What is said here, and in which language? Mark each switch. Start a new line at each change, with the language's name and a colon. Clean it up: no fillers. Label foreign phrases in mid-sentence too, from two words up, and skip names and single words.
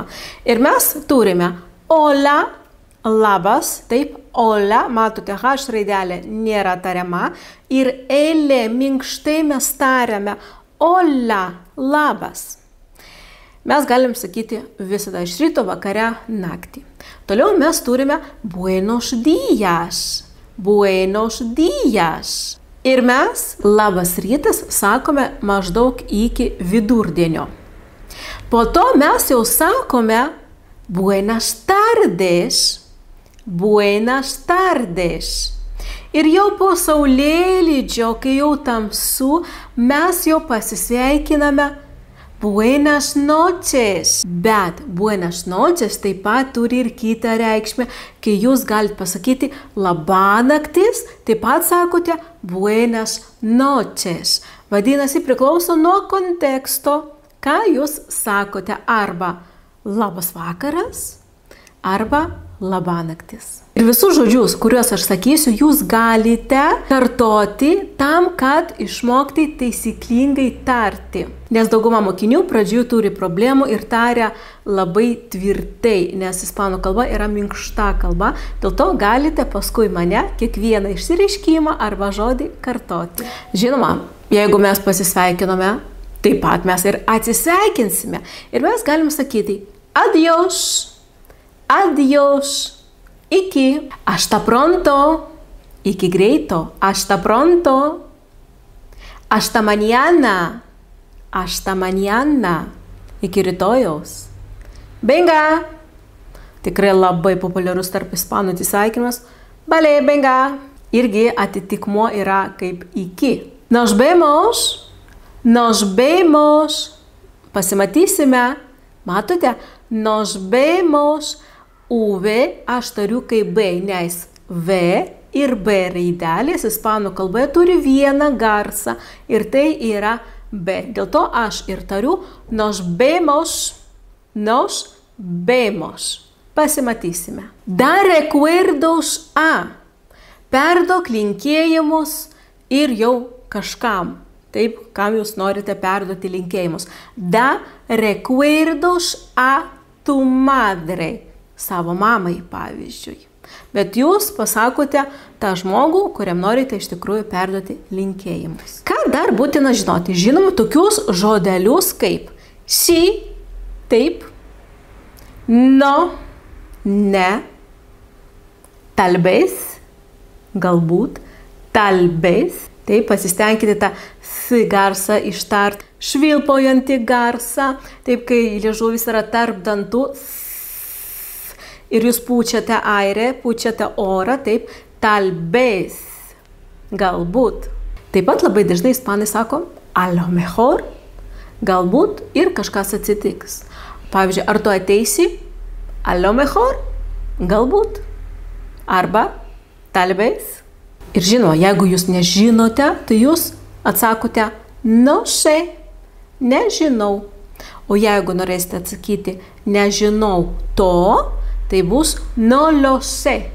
Lithuanian: Ir mes turime hola, labas, taip, hola, matote, H raidelė nėra tariama ir L minkštai mes tariame hola, labas. Mes galim sakyti visada iš ryto, vakare, naktį. Toliau mes turime
Spanish: buenos días, buenos días.
Lithuanian: Ir mes labas rytas sakome maždaug iki vidurdienio. Po to mes jau sakome
Spanish: buenas tardes, buenas tardes.
Lithuanian: Ir jau po saulėlydžio, kai jau tamsu, mes jau pasisveikiname
Spanish: buenas noches.
Lithuanian: Bet
Spanish: buenas noches
Lithuanian: taip pat turi ir kitą reikšmę, kai jūs galite pasakyti labanaktis, taip pat sakote
Spanish: buenas noches.
Lithuanian: Vadinasi, priklauso nuo konteksto, ką jūs sakote, arba labas vakaras, arba labanaktis. Ir visus žodžius, kuriuos aš sakysiu, jūs galite kartoti tam, kad išmokti taisyklingai tarti. Nes dauguma mokinių pradžių turi problemų ir taria labai tvirtai, nes ispanų kalba yra minkšta kalba. Dėl to galite paskui mane kiekvieną išsireiškimą arba žodį kartoti. Žinoma, jeigu mes pasisveikinome, taip pat mes ir atsisveikinsime. Ir mes galim sakyti
Spanish: adiós, adiós. Iki, hasta pronto,
Lithuanian: iki greito,
Spanish: hasta pronto, hasta mañana,
Lithuanian: iki rytojaus. Venga, tikrai labai populiarus tarp ispanų atsisveikinimas.
Spanish: Vale, venga,
Lithuanian: irgi atitikmuo yra kaip iki.
Spanish: Nos vemos,
Lithuanian: pasimatysime, matote,
Spanish: nos vemos.
Lithuanian: V aš tariu kaip B, nes V ir B raidelės ispanų kalboje turi vieną garsą ir tai yra B. Dėl to aš ir tariu
Spanish: nos vemos,
Lithuanian: pasimatysime.
Spanish: Dar recuerdos a,
Lithuanian: perduok linkėjimus ir jau kažkam. Taip, kam jūs norite perduoti linkėjimus.
Spanish: Da recuerdos a tu madre.
Lithuanian: Savo mamai, pavyzdžiui. Bet jūs pasakote tą žmogų, kuriam norite iš tikrųjų perduoti linkėjimus. Ką dar būtina žinoti? Žinoma, tokius žodelius kaip si, taip,
Spanish: no, ne, tal vez, galbūt, tal vez.
Lithuanian: Taip, pasistengkite tą s garsą ištart, švilpaujantį garsą, taip, kai liežuvis yra tarp dantų, ir jūs pučiate airę, pučiate orą, taip,
Spanish: tal vez,
Lithuanian: galbūt. Taip pat labai dažnai ispanai sako,
Spanish: a lo mejor,
Lithuanian: galbūt ir kažkas atsitiks. Pavyzdžiui, ar tu ateisi,
Spanish: a lo mejor,
Lithuanian: galbūt, arba
Spanish: tal vez.
Lithuanian: Ir žinoma, jeigu jūs nežinote, tai jūs atsakote,
Spanish: no sé,
Lithuanian: nežinau. O jeigu norėsite atsakyti, nežinau to, tai bus
Spanish: no lo sé.